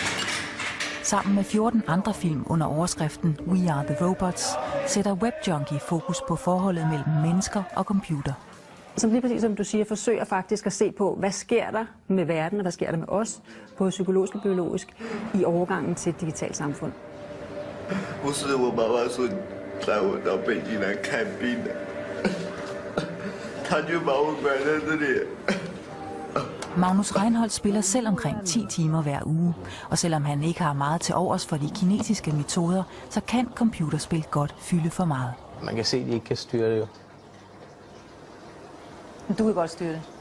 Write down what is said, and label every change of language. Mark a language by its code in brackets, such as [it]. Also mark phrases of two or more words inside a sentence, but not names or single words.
[da] Sammen med 14 andre film under overskriften We Are the Robots, sætter Web Junkie fokus på forholdet mellem mennesker og computer. Som lige præcis som du siger, forsøger faktisk at se på, hvad sker der med verden, og hvad sker der med os, både psykologisk og biologisk, i overgangen til et digitalt samfund. [zh] 不是我妈妈说带我到北京来看病的，他就把我关在这里。 [da] Magnus Reinholdt spiller selv omkring 10 timer hver uge, og selvom han ikke har meget til overs for de kinesiske metoder, så kan computerspil godt fylde for meget. Man kan se, at de ikke kan styre det jo. Du kan godt styre det.